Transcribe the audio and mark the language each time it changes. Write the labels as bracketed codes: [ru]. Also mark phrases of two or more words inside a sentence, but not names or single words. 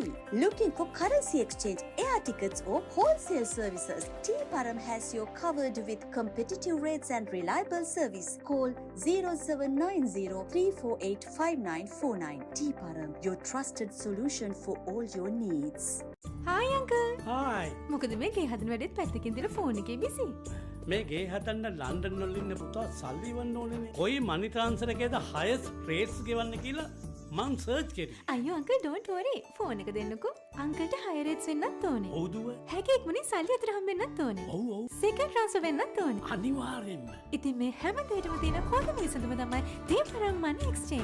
[en] Looking for currency exchange, air tickets or wholesale services? Tea Param has you covered with competitive rates and reliable service. Call 0790-348-5949. Tea Param, your trusted solution for all your needs. Hi uncle. Hi. [si] මොකද මේ ගේ හදන වැඩේත් පැත්තකින් දාලා ෆෝන් එකේ බිසි. මේ ගේ හදන්න ලන්ඩන් වල ඉන්න පුතා සල්ලි වන්න ඕනේනේ. කොයි [en] money transfer [si] එකේද [en] highest rates [si] ගෙවන්න කියලා මං සර්ච් කරේ. [en] අයියෝ uncle don't worry. [si] ෆෝන් එක දෙන්නකෝ. අංකල්ට [en] high rates [si] වෙන්නත් ඕනේ. ඔව්දුව. හැකි ඉක්මනින් සල්ලි අතර හම්බෙන්නත් ඕනේ. ඔව් ඔව්. [en] second transfer [si] වෙන්නත් ඕනේ. අනිවාර්යෙන්ම. ඉතින් මේ හැම දෙයකම තියෙන හොඳම විසඳුම තමයි Tea Param [en] money exchange.